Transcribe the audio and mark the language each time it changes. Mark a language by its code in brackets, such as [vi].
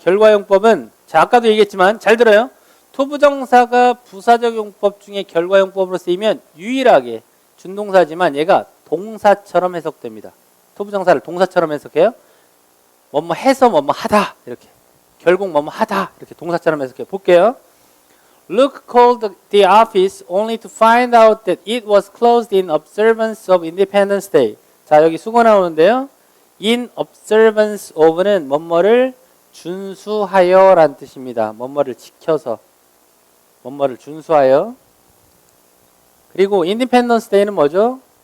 [ko] 결과용법은, 자, 아까도 얘기했지만 잘 들어요. 투부정사가 부사적용법 중에 결과용법으로 쓰이면 유일하게 준동사지만 얘가 동사처럼 해석됩니다. 투부정사를 동사처럼 해석해요. 뭐뭐 해서 뭐뭐 하다 이렇게, 결국 뭐뭐 하다 이렇게 동사처럼 해석해 볼게요. [en] Luke called the office only to find out that it was closed in observance of Independence Day. [ko] 자, 여기 수고 나오는데요. In observance of는 뭐뭐를 준수하여 라는 뜻입니다. 뭐뭐를 지켜서, 뭐뭐를 준수하여. 그리고 Independence Day는 뭐죠?